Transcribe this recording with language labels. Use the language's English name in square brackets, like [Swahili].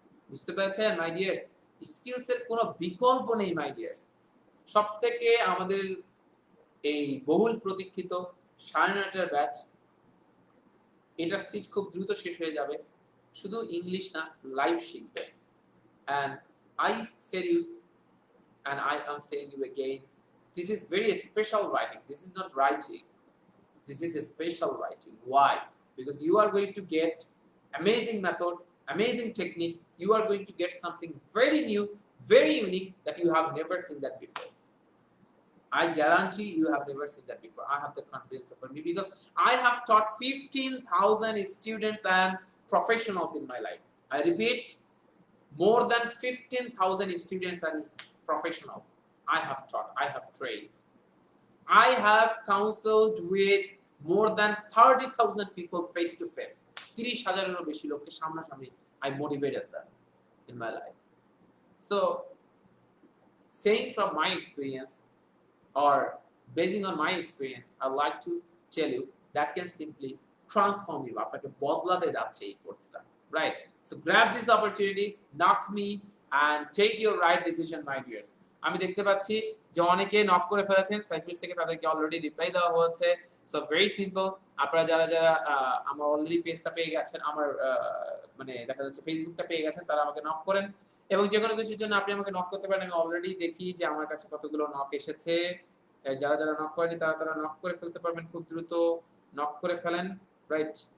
[Bangla] বুঝতে পেরেছেন [English] My dears? [Bangla] Skills এর কোনো বিকল্প নেই মাই ডিয়ার্স। সবথেকে আমাদের এই বহুল প্রতীক্ষিত 9:30 ব্যাচ, এটা সিট খুব দ্রুত শেষ হয়ে যাবে। শুধু ইংলিশ না, লাইফ শিখবে। [English] And I said you, and I am saying you again, this is very special writing. This is not writing. This is a special writing. Why? Because you are going to get amazing method, amazing technique. You are going to get something very new, very unique that you have never seen that before. I guarantee you have never seen that before. I have the confidence over me because I have taught 15,000 students and professionals in my life. I repeat, more than 15,000 students and professionals I have taught, I have trained. I have counseled with more than 30,000 people face to face. 30,000 [Bangla] বেশি লোককে সামনাসামনি [English] I motivated them in my life. So, saying from my experience or basing on my experience, I'd like to tell you that can simply transform you. [Bangla] আপনাকে বদলাতে যাচ্ছে এই কোর্সটা, right? [English] So grab this opportunity, knock me and take your right decision, my dears. [Bangla] আমি দেখতে পাচ্ছি যে অনেকে নক করে ফেলেছেন, সাইফিস থেকে তাদেরকে অলরেডি রিপ্লাই দেওয়া হয়েছে। সো ভেরি সিম্পল, আপনারা যারা যারা আমার অলরেডি পেজটা পেয়ে গেছেন, আমার মানে দেখা যাচ্ছে ফেসবুকটা পেয়ে গেছেন, তারা আমাকে নক করেন এবং যে কোনো কিছুর জন্য আপনি আমাকে নক করতে পারেন। আমি অলরেডি দেখি যে আমার কাছে কতগুলো নক এসেছে। যারা যারা নক করেনি তারা তারা নক করে ফেলতে পারবেন, খুব দ্রুত নক করে ফেলেন, রাইট?